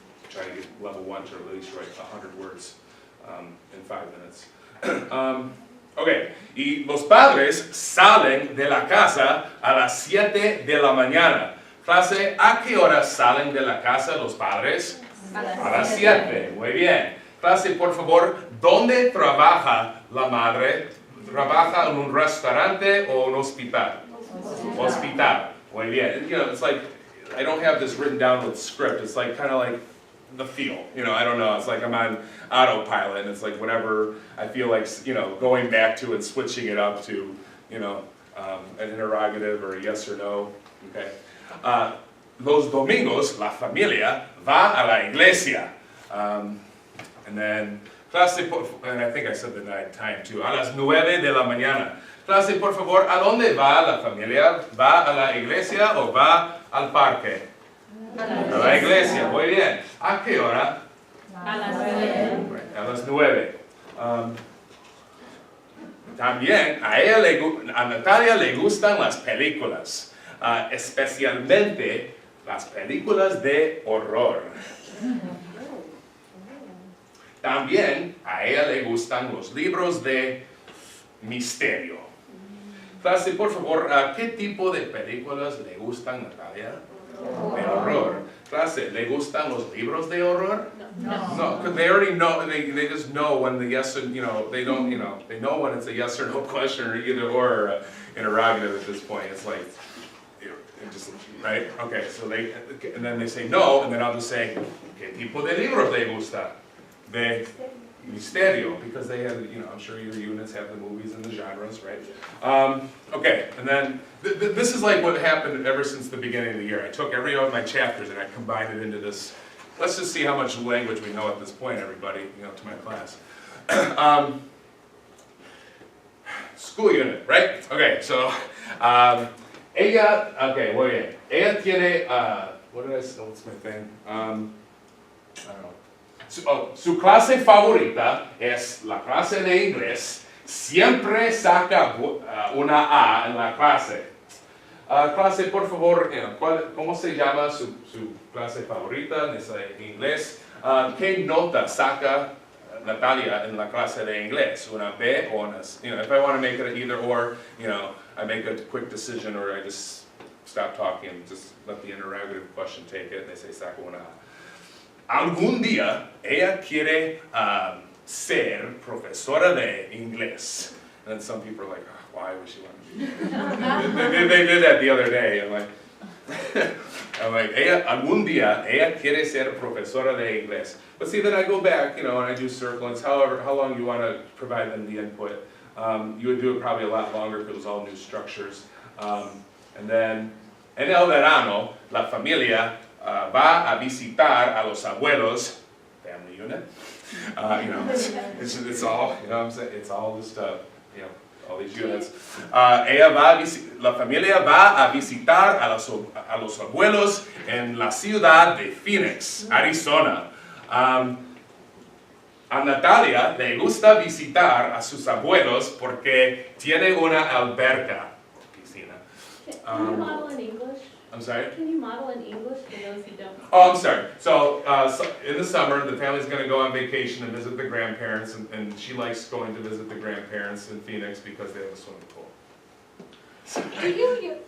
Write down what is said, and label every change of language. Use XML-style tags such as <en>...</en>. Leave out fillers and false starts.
<en>Try to get level 1 to at least write 100 words in 5 minutes.</en> <es>Ok, y los padres salen de la casa a las 7 de la mañana. Clase, ¿a qué hora salen de la casa los padres? A las 7, muy bien. Clase, por favor, ¿dónde trabaja la madre? ¿Trabaja en un restaurante o un hospital? Hospital, muy bien.</es> <en>You know, it's like, I don't have this written down with script, it's like kind of like the feel, you know, I don't know, it's like I'm on autopilot, and it's like whatever I feel like, you know, going back to and switching it up to, you know, an interrogative or a yes or no, okay.</en> <es>Los domingos, la familia va a la iglesia.</es> <en>And then, clase, and I think I said the night time too,</en> <es>a las 9 de la mañana. Clase, por favor, ¿a dónde va la familia? ¿Va a la iglesia o va al parque? A la iglesia, muy bien. ¿A qué hora? A las 9. A las 9. También a Natalia le gustan las películas, especialmente las películas de horror. También a ella le gustan los libros de misterio. Clase, por favor, ¿qué tipo de películas le gustan, Natalia? De horror. Clase, ¿le gustan los libros de horror?</es> <en>No, because they already know, they just know when the yes and, you know, they don't, you know, they know when it's a yes or no question or either or interrogative at this point. It's like, just, right? Okay, so they, and then they say no, and then I'll just say,</en> <es>¿qué tipo de libros le gusta? De misterio,</es> <en>because they have, you know, I'm sure your units have the movies and the genres, right? Okay, and then this is like what happened ever since the beginning of the year. I took every one of my chapters and I combined it into this. Let's just see how much language we know at this point, everybody, you know, to my class. School unit, right? Okay, so ella, okay,</en> <es>muy bien. Ella tiene,</es> <en>what did I say? What's my thing? I don't know.</en> <es>Su clase favorita es la clase de inglés. Siempre saca una A en la clase. Clase, por favor, ¿cómo se llama su clase favorita en inglés? ¿Qué nota saca Natalia in la clase de inglés? Una B o una,</es> <en>you know, if I want to make it either or, you know, I make a quick decision or I just stop talking and just let the interrogative question take it and they say</en> <es>saca una A. Algún día ella quiere ser profesora de inglés.</es> <en>And then some people are like, oh, why would she want to be there? They did that the other day. I'm like,</en> <es>algún día ella quiere ser profesora de inglés.</es> <en>But see, then I go back, you know, and I do circlings, however, how long you want to provide them the input. You would do it probably a lot longer if it was all new structures. And then,</en> <es>en el verano, la familia va a visitar a los abuelos,</es> <en>family unit. You know, it's all, you know what I'm saying? It's all this stuff, you know, all these units.</en> <es>La familia va a visitar a los abuelos en la ciudad de Phoenix, Arizona. A Natalia le gusta visitar a sus abuelos porque tiene una alberca, piscina.</es> <en>Can you model in English? I'm sorry? Can you model in English for those who don't? Oh, I'm sorry. So in the summer, the family's going to go on vacation and visit the grandparents, and she likes going to visit the grandparents in Phoenix because they have a swimming pool.</en>